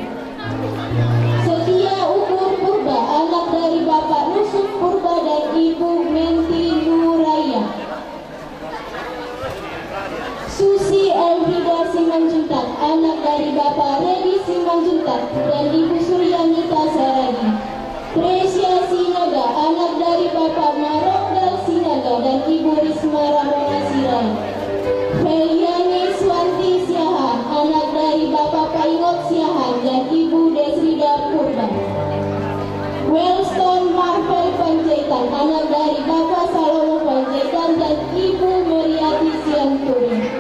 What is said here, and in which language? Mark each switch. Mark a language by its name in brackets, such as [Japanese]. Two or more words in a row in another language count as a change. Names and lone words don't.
[Indonesian] Setia Ukur Purba, anak dari Bapak Nusuk Purba dan Ibu Menti Nuraya. Susi Elvida Simanjuntak, anak dari Bapak Redi Simanjuntak dan Ibu Suryanita Saragi. Tresia Sinaga, anak dari Bapak Maronggal Sinaga dan Ibu Risma Rahwana Sirai. Feliani Swanti Siahan, anak dari Bapak Paingot Siahan dan Ibu Desrida Purba. Wellstone Marvel Panjaitan, anak dari Bapak Salomo Panjaitan dan Ibu Meriati Sianturi.